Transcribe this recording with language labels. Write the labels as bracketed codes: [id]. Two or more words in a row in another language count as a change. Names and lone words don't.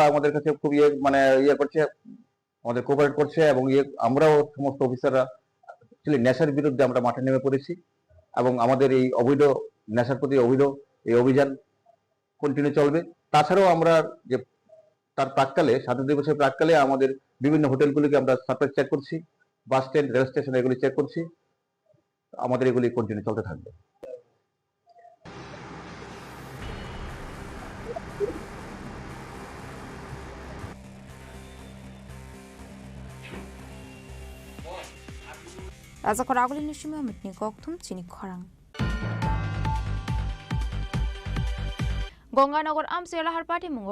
[bn] আমাদের কাছে খুব করছে আমাদের কোঅপারেট করছে এবং আমরাও সমস্ত অফিসাররা অ্যাকচুয়ালি নেশার বিরুদ্ধে আমরা মাঠে নেমে পড়েছি এবং আমাদের এই অবৈধ নেশার প্রতি অবৈধ এই অভিযান কন্টিনিউ চলবে তাছাড়াও আমরা যে তার প্রাক্কালে স্বাধীনতা দিবসের প্রাক্কালে আমাদের বিভিন্ন হোটেলগুলিকে আমরা [en] surprise check [bn] করছি [en] bus stand rail station [bn] এগুলি চেক করছি আমাদের এগুলি কন্টিনিউ চলতে থাকবে [trp] Azakaragulin Nishima Mitni Koktum Chini Khorang Gonganagar Amsela Party Mungo